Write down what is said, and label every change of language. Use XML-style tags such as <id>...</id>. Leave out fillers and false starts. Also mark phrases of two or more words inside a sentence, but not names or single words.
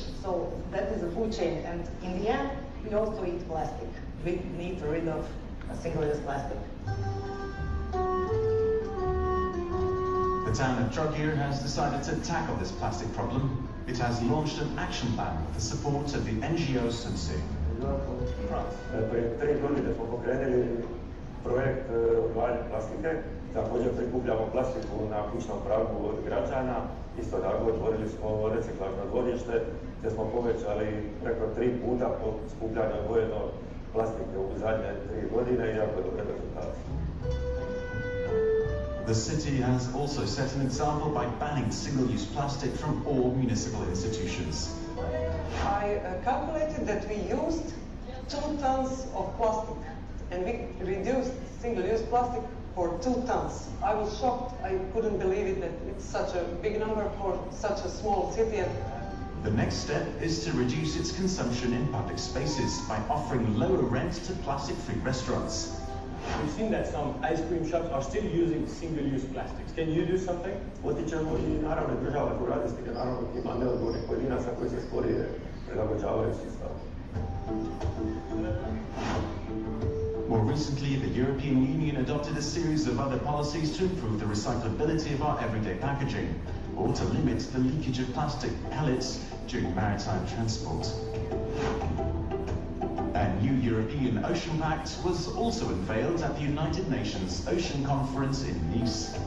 <en>So that is a food chain, and in the end, we also eat plastic. We need to rid of single-use plastic. The town of Trogir has decided to tackle this plastic problem. It has launched an action plan with the support of the NGO Sunsi.</en> <hr>Prije 3 godine smo pokrenuli projekt odvajanja plastike. Također prikupljamo plastiku na kućnom pragu od građana. Isto tako otvorili smo reciklažno dvorište gdje smo povećali preko 3 puta po skupljanju odvojeno plastike u zadnje 3 godine i jako dobre rezultate.</hr> <en>The city has also set an example by banning single-use plastic from all municipal institutions. I calculated that we used 2 tons of plastic and we reduced single-use plastic for 2 tons. I was shocked. I couldn't believe it that it's such a big number for such a small city. The next step is to reduce its consumption in public spaces by offering lower rent to plastic-free restaurants. We've seen that some ice cream shops are still using single-use plastics. Can you do something?</en> <hr>Potičemo i naravno država tu radi s tim, naravno ima neodgovornih pojedinaca koji se sporije prilagođavaju sustavu.</hr> <en>More recently, the European Union adopted a series of other policies to improve the recyclability of our everyday packaging, or to limit the leakage of plastic pellets during maritime transport. A new European Ocean Pact was also unveiled at the United Nations Ocean Conference in Nice.</en>